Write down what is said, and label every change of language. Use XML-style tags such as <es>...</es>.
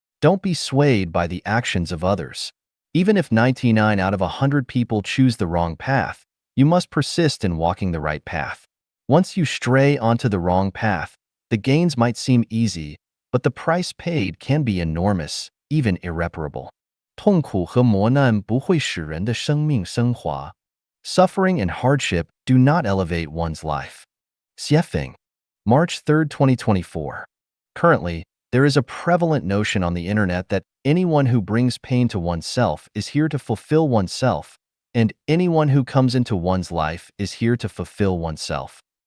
<en>Don't be swayed by the actions of others. Even if 99 out of 100 people choose the wrong path, you must persist in walking the right path. Once you stray onto the wrong path, the gains might seem easy, but the price paid can be enormous, even irreparable.</en> <zh>痛苦和磨难不会使人的生命升华.</zh> <en>Suffering and hardship do not elevate one's life. Xiefeng, March 3, 2024. Currently, there is a prevalent notion on the internet that anyone who brings pain to oneself is here to fulfill oneself, and anyone who comes into one's life is here to fulfill oneself.</en>